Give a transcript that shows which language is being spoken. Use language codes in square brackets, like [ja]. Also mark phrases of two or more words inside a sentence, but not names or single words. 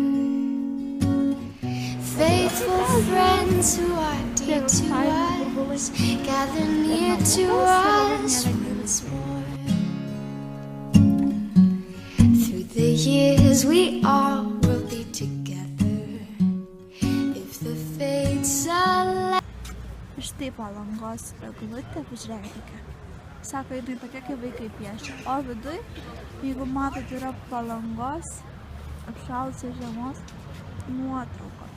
[en] Faithful friends who are dear to us, gather near to us once more. Through the years we all will be together, if the fates allow. [lt] Štai Palangos eglutė, pažiūrėkite. Sako, jinai tokia, kaip vaikai piešia. O viduj, jeigu matot, yra Palangos apšalusios žiemos nuotraukos.